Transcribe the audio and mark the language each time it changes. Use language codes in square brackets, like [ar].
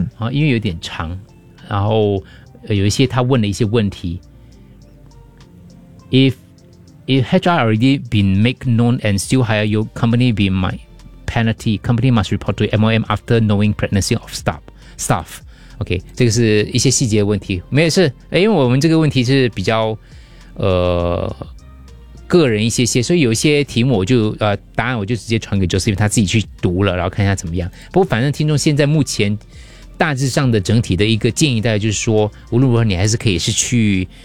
[zh] 因为有点长，然后有一些他问了一些问题。 [en] If HR already been make known and still hire you, company be my penalty. Company must report to MOM after knowing pregnancy of staff. [zh] Okay, 这个是一些细节问题，没有事。因为我们这个问题是比较个人一些，所以有一些题目我就答案我就直接传给 Josephine， 他自己去读了，然后看一下怎么样。不过反正听众现在目前大致上的整体的一个建议，大概就是说，无论如何你还是可以是去。